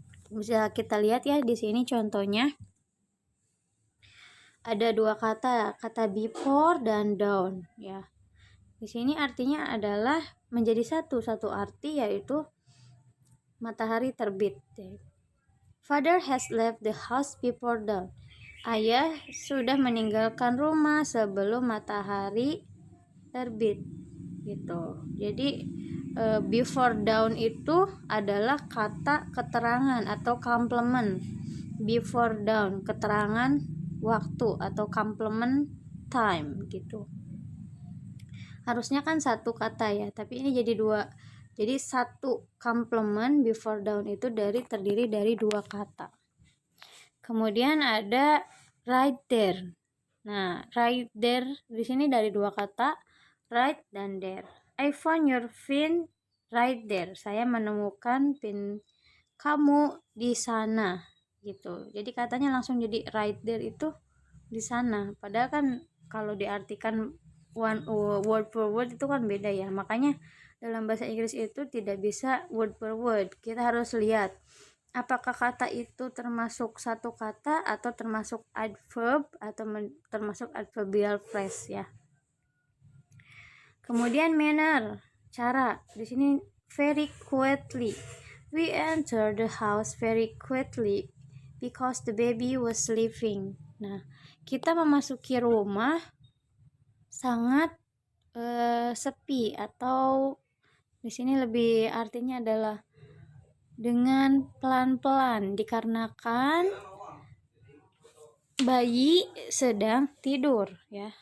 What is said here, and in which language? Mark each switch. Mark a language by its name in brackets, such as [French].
[Indonesian] Bisa kita lihat ya di sini contohnya ada 2 kata before dan down ya. Di sini artinya adalah menjadi satu arti yaitu matahari terbit. [English] Father has left the house before dawn. [Indonesian] Ayah sudah meninggalkan rumah sebelum matahari terbit gitu. Jadi before dawn itu adalah kata keterangan atau complement. Before dawn, keterangan waktu atau complement time gitu. Harusnya kan satu kata ya, tapi ini jadi 2. Jadi satu complement before dawn itu terdiri dari 2 kata. Kemudian ada right there. Nah, right there di sini dari 2 kata, right dan there. [English] I found your pin right there. [Indonesian] Saya menemukan pin kamu di sana gitu. Jadi katanya langsung jadi right there itu di sana. Padahal kan kalau diartikan [English] one word per word [Indonesian] itu kan beda ya. Makanya dalam bahasa Inggris itu tidak bisa [English] word per word. [Indonesian] Kita harus lihat apakah kata itu termasuk satu kata atau termasuk adverb atau termasuk adverbial phrase ya. Kemudian manner, cara. Di sini very quietly. [English] We entered the house very quietly because the baby was sleeping. [Indonesian] Nah, kita memasuki rumah sangat sepi atau di sini lebih artinya adalah dengan pelan-pelan dikarenakan bayi sedang tidur ya.